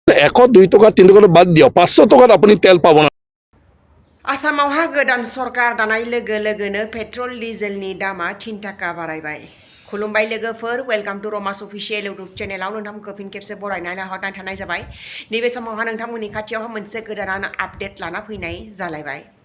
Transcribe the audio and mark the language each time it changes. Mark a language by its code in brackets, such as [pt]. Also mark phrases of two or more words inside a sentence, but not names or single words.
[as] 100 2 টাকা 3 টাকা বাদ দিও 500 টাকাত আপনি তেল পাব না। [brx] आसामावहा गोदान सरकार दानाय लोगो लोगोनो पेट्रल डिजेलनि दामा 3 टाका बारायबाय। खुलुमबाय लोगोफोर, [en] welcome to [brx] रमास [en] official YouTube [brx] चेनेलाव नोंथांमोनखौ फिन खेबसे बरायनानै हरनाय थानाय जाबाय। नैबे समावहा नोंथांमोननि खाथियावहा मोनसे गोदान आपडेट लाना फैनाय जालायबाय।